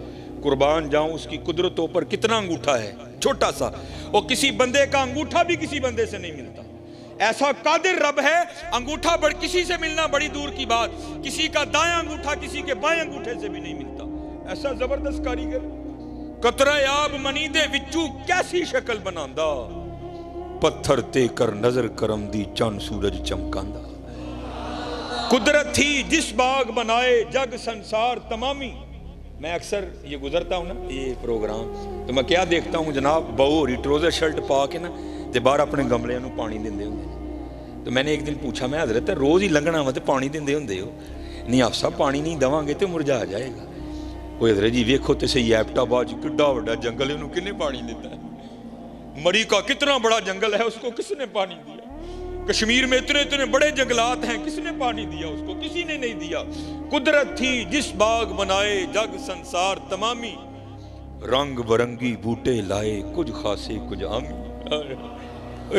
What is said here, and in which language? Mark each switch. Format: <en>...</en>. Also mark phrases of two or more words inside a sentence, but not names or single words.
<ur>قربان جاؤں اس کی قدرتوں پر کتنا انگوٹھا ہے, چھوٹا سا, اور کسی بندے کا انگوٹھا بھی کسی بندے سے نہیں ملتا. ایسا قادر رب ہے, انگوٹھا کسی سے ملنا بڑی دور کی بات, کسی کا دایاں انگوٹھا کسی کے بائیں انگوٹھے سے بھی نہیں ملتا. ایسا زبردست کاریگر.</ur> <pa>قطرہ آب منی دے وچوں کیسی شکل بناندا, پتھر تے کر نظر کرم دی چند سورج چمکاندا. قدرت تھی جس باغ بنائے جگ سنسار تمامی.</pa> <ur>میں اکثر یہ گزرتا ہوں نا یہ پروگرام تو میں کیا دیکھتا ہوں جناب,</ur> <pa>بہو ہو</pa> <en>trouser shirt</en> <pa>پا کے نا تے باہر اپنے گملے نو پانی دیندے ہوندے.</pa> <ur>تو میں نے ایک دن پوچھا,</ur> <pa>میں حضرت روز ہی لنگنا وا تے پانی دیندے ہوندے ہو؟ نہیں آپ صاحب پانی نہیں دواں گے تے مرجھا جائے گا. وہ حضرت جی ویکھو تے صحیح ایبٹ آباد کڈا وڈا جنگل ہے, انہوں کنے پانی دیتا ہے؟</pa> <ur>مری کا کتنا بڑا جنگل ہے, اس کو کس نے پانی دیا؟ کشمیر میں اتنے اتنے بڑے جنگلات ہیں, کس نے پانی دیا اس کو؟ کسی نے نہیں دیا.</ur> <pa>قدرت تھی جس باغ بنائے جگ سنسار تمامی, رنگ برنگی بوٹے لائے کچھ خاصے کچھ عامی.</pa>